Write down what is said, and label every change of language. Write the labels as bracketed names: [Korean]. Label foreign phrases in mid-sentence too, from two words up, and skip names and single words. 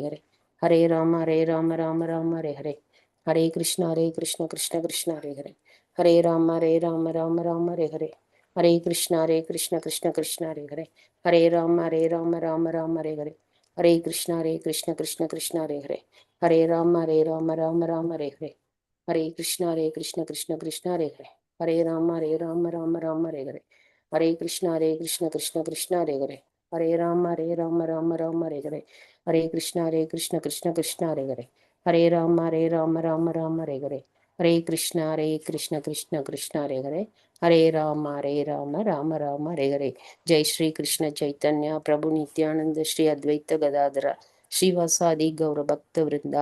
[Sanskrit] हरे कृष्ण कृष्ण कृष्ण हरे कृष्ण कृष्ण कृष्ण हरे कृष्ण कृष्ण कृष्ण हरे कृष्ण कृष्ण कृष्ण हरे कृष्ण कृष्ण कृष्ण कृष्ण हरे राम हरे कृष्ण कृष्ण कृष्ण हरे हरे, हरे राम राम राम हरे हरे, हरे कृष्ण कृष्ण कृष्ण हरे हरे, हरे राम राम राम हरे हरे. जय श्री कृष्ण चैतन्य प्रभु नित्यानन्द श्री अद्वैत गदाधर श्रीवासादि गौर भक्त वृन्द.